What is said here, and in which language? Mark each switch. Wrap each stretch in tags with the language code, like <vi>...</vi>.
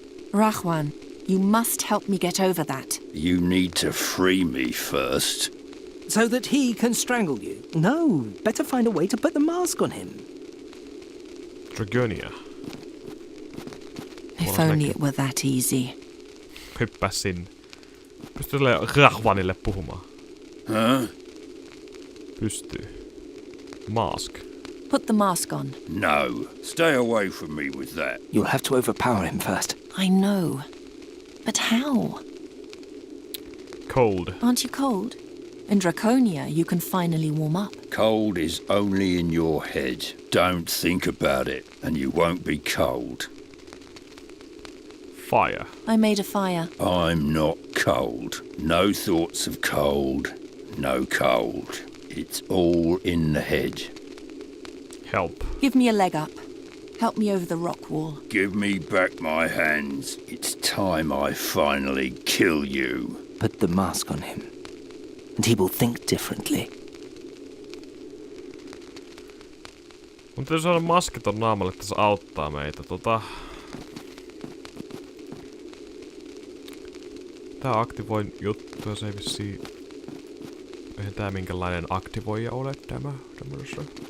<en>Rahwan, you must help me get over that. You need to free me first. So that he can strangle you? No, better find a way to put the mask on him. Dragonia. If only it were that easy.</en> <fi>Hyppää sinne. Pystyy Rahwanille puhumaan. Huh? Pystyy. Mask.</fi> <en>Put the mask on. No. Stay away from me with that. You'll have to overpower him first. I know. But how? Cold. Aren't you cold? In Draconia, you can finally warm up. Cold is only in your head. Don't think about it, and you won't be cold. Fire. I made a fire. I'm not cold. No thoughts of cold. No cold. It's all in the head. Help. Give me a leg up. Help me over the rock wall. Give me back my hands. It's time I finally kill you. Put the mask on him, and he will think differently.</en> <fi>Mun täytyy saada maski ton naamalle, että se auttaa meitä. Tää aktivoi juttuja, se ei vissiin... Eihän tää minkälainen aktivoija ole tämä tämmöisessä.</fi>